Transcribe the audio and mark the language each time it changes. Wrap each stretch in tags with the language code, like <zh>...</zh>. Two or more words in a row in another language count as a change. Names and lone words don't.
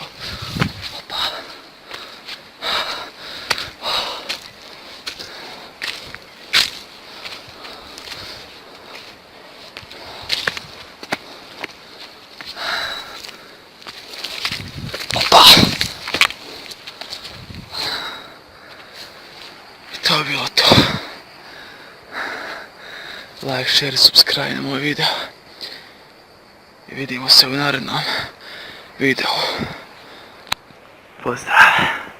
<sr>Opa. Opa. I to je bilo to.</sr> <en>Like, share</en> <sr>i subscribe na moj video. I vidimo se u narednom videu. Pozdrav!</sr>